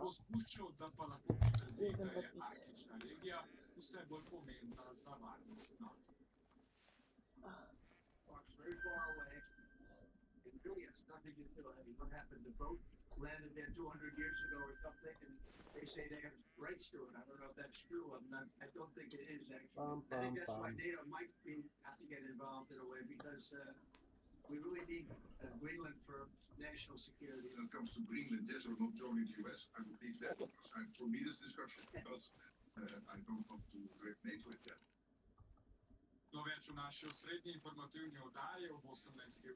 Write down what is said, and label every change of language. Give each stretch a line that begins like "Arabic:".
Slovenian: bo spuščal, da pa lahko potrdi, Idem da pa je pit. arktična regija vse bolj pomembna za varnost NATO.
English: Very far away. And really has nothing to do. I mean, what happened? The boat landed there 200 years ago or something, and they say they have rights to it. I don't know if that's true. I don't think it is actually. I think that's why NATO might have to get involved in a way because we really need Greenland for national security. When it comes to Greenland, yes or not joining the US, I would leave that aside for me this discussion because I don't want to break NATO with that.
Slovenian: No več v naši osrednji informativni oddaji ob 18.